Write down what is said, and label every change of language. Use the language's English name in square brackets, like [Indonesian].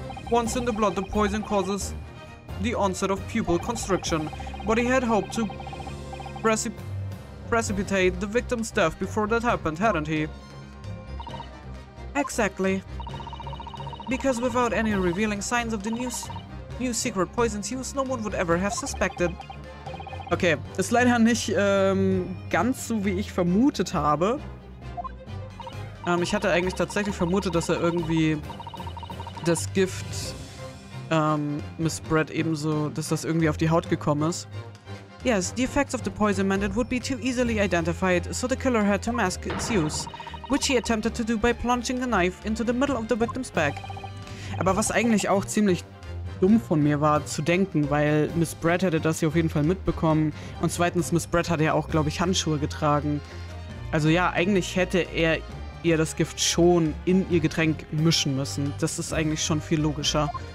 [English] Once in the blood, the poison causes the onset of pupil constriction, but he had hoped to precipitate the victim's death before that happened, hadn't he? Exactly. Because without any revealing signs of the New secret poisons use no one would ever have suspected. [German] Okay, ist leider nicht ganz so, wie ich vermutet habe. Ich hatte eigentlich tatsächlich vermutet, dass er irgendwie das Gift missbred ebenso, dass das irgendwie auf die Haut gekommen ist. [English] Yes, the effects of the poison meant it would be too easily identified, so the killer had to mask its use, which he attempted to do by plunging the knife into the middle of the victim's back. [German] Aber was eigentlich auch ziemlich dumm von mir war, zu denken, weil Miss Brad hätte das ja auf jeden Fall mitbekommen und zweitens, Miss Brad hatte ja auch, glaube ich, Handschuhe getragen. Also ja, eigentlich hätte er ihr das Gift schon in ihr Getränk mischen müssen. Das ist eigentlich schon viel logischer.